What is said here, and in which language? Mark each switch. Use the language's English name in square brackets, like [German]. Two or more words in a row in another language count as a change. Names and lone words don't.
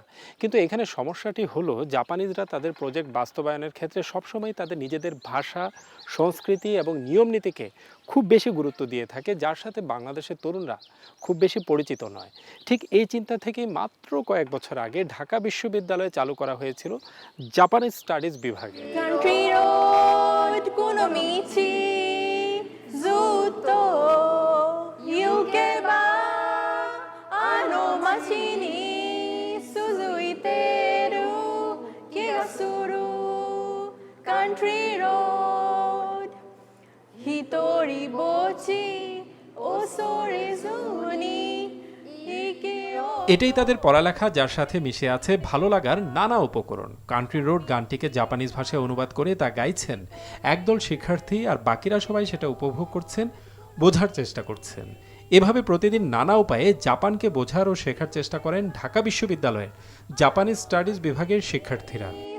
[Bangla] কিন্তু এখানে সমস্যাটি হলো, জাপানিজরা তাদের প্রজেক্ট বাস্তবায়নের ক্ষেত্রে সবসময় তাদের নিজেদের ভাষা, সংস্কৃতি এবং নিয়ম নীতিকে খুব বেশি গুরুত্ব দিয়ে থাকে, যার সাথে বাংলাদেশের তরুণরা খুব বেশি পরিচিত নয়। ঠিক এই চিন্তা থেকেই মাত্র কয়েক বছর আগে ঢাকা বিশ্ববিদ্যালয়ে চালু করা হয়েছিল জাপানিজ স্টাডিজ বিভাগ। [English] Country road [Japanese] この道ずっと行けばあの街に続いてる気がする [English] Country road [Japanese] 一人ぼっち恐れずに行けよ। [Bangla] এটাই তাদের পড়ালেখা, যার সাথে মিশে আছে ভালো লাগার নানা উপকরণ। কান্ট্রি রোড গানটিকে জাপানিজ ভাষায় অনুবাদ করে তা গাইছেন একদল শিক্ষার্থী, আর বাকিরা সবাই সেটা উপভোগ করছেন, বোঝার চেষ্টা করছেন। এভাবে প্রতিদিন নানা উপায়ে জাপানকে বোঝার ও শেখার চেষ্টা করেন ঢাকা বিশ্ববিদ্যালয়ের জাপানিজ স্টাডিজ বিভাগের শিক্ষার্থীরা।